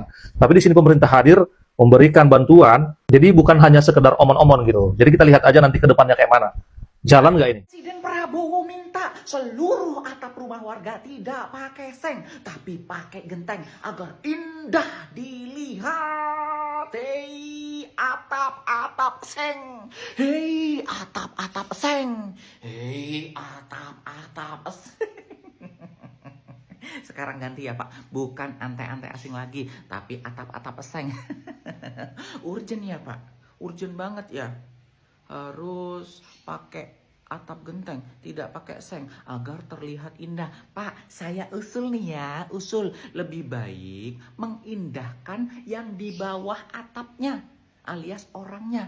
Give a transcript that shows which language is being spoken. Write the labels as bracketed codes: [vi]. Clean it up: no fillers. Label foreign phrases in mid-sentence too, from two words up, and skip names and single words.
[id] Tapi di sini pemerintah hadir memberikan bantuan, jadi bukan hanya sekedar omon-omon gitu. Jadi kita lihat aja nanti ke depannya kayak mana. Jalan nggak ini? Presiden Prabowo minta seluruh atap rumah warga tidak pakai seng, tapi pakai genteng agar indah dilihat. Hei, atap-atap seng. Hei, atap-atap seng. Hei, atap-atap seng. Sekarang ganti ya Pak, bukan antek-antek asing lagi, tapi atap-atap seng. Urgent ya Pak, urgent banget ya. Harus pakai atap genteng, tidak pakai seng agar terlihat indah. Pak, saya usul nih ya, usul lebih baik mengindahkan yang di bawah atapnya, alias orangnya.